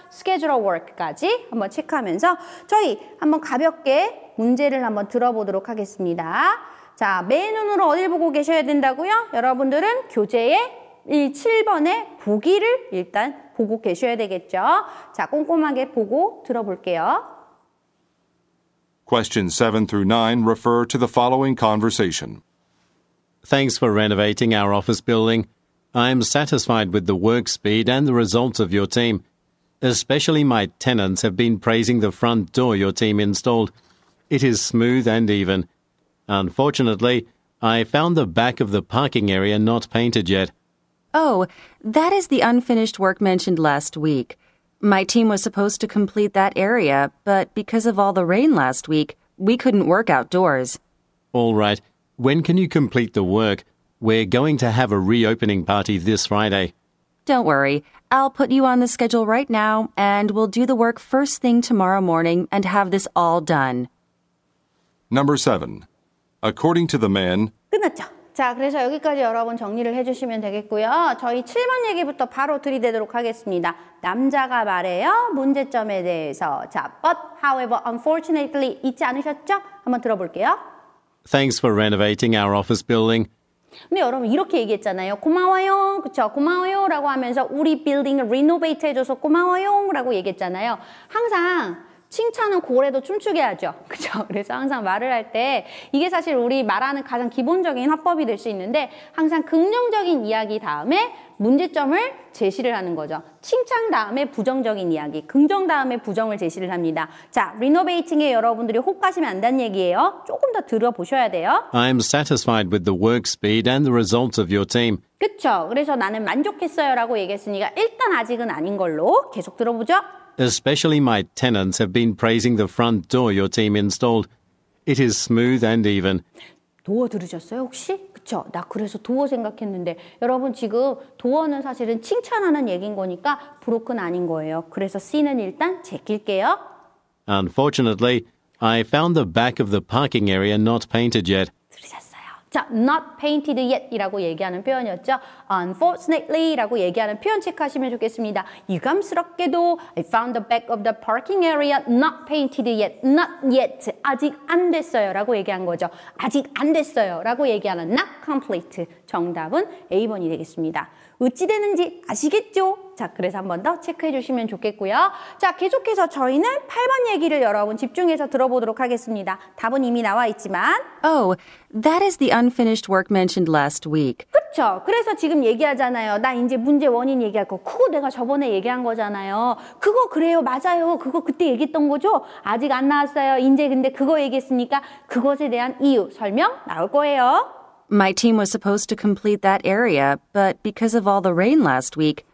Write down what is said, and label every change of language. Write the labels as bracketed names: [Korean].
[English] schedule work [Korean] 까지 한번 체크하면서 저희 한번 가볍게 문제를 한번 들어보도록 하겠습니다. 자, 맨눈으로 어딜 보고 계셔야 된다고요? 여러분들은 교재의 7번의 보기를 일단 보고 계셔야 되겠죠. 자, 꼼꼼하게 보고 들어볼게요. [English] Questions 7 through 9 refer to the following conversation. Thanks for renovating our office building. I am satisfied with the work speed and the results of your team. Especially my tenants have been praising the front door your team installed. It is smooth and even. Unfortunately, I found the back of the parking area not painted yet. Oh, that is the unfinished work mentioned last week. My team was supposed to complete that area, but because of all the rain last week, we couldn't work outdoors. All right. When can you complete the work? We're going to have a reopening party this Friday. Don't worry. I'll put you on the schedule right now, and we'll do the work first thing tomorrow morning and have this all done. Number 7. According to the man, [Korean] 끝났죠? 자, 그래서 여기까지 여러분 정리를 해주시면 되겠고요. 저희 7번 얘기부터 바로 들이대도록 하겠습니다. 남자가 말해요. 문제점에 대해서. 자, [English] but, however, unfortunately [Korean] 잊지 않으셨죠? 한번 들어볼게요. [English] Thanks for renovating our office building. [Korean] 근데 여러분 이렇게 얘기했잖아요. 고마워요. 그쵸? 고마워요 라고 하면서 우리 빌딩을 리노베이트 해줘서 고마워요 라고 얘기했잖아요. 항상 칭찬은 고래도 춤추게 하죠. 그죠? 그래서 항상 말을 할 때 이게 사실 우리 말하는 가장 기본적인 화법이 될 수 있는데 항상 긍정적인 이야기 다음에 문제점을 제시를 하는 거죠. 칭찬 다음에 부정적인 이야기, 긍정 다음에 부정을 제시를 합니다. 자, 리노베이팅에 여러분들이 혹 가시면 안 된다는 얘기예요. 조금 더 들어보셔야 돼요. [English] I am satisfied with the work speed and the results of your team. [Korean] 그쵸? 그래서 나는 만족했어요 라고 얘기했으니까 일단 아직은 아닌 걸로 계속 들어보죠. [English] Especially my tenants have been praising the front door your team installed. It is smooth and even. [Korean] 도어 들으셨어요 혹시? 그쵸? 나 그래서 도어 생각했는데 여러분 지금 도어는 사실은 칭찬하는 얘기인 거니까 브로큰 아닌 거예요. 그래서 C는 일단 제낄게요. [English] Unfortunately, I found the back of the parking area not painted yet. [Korean] 들으셨어요? 자, [English] not painted yet [Korean] 이라고 얘기하는 표현이었죠. Unfortunately 라고 얘기하는 표현 체크하시면 좋겠습니다. 유감스럽게도 [English] I found the back of the parking area not painted yet. Not yet. [Korean] 아직 안 됐어요 라고 얘기한 거죠. 아직 안 됐어요 라고 얘기하는 [English] not complete. [Korean] 정답은 A번이 되겠습니다. 어찌 되는지 아시겠죠? 자, 그래서 한 번 더 체크해 주시면 좋겠고요. 자, 계속해서 저희는 8번 얘기를 여러분 집중해서 들어보도록 하겠습니다. 답은 이미 나와 있지만 [English] Oh, that is the unfinished work mentioned last week. [Korean] 그렇죠. 그래서 지금 얘기하잖아요. 나 이제 문제 원인 얘기할 거. 그거 내가 저번에 얘기한 거잖아요. 그거 그래요. 맞아요. 그거 그때 얘기했던 거죠. 아직 안 나왔어요. 이제 근데 그거 얘기했으니까 그것에 대한 이유, 설명 나올 거예요. [English] My team was supposed to complete that area, but because of all the rain last week,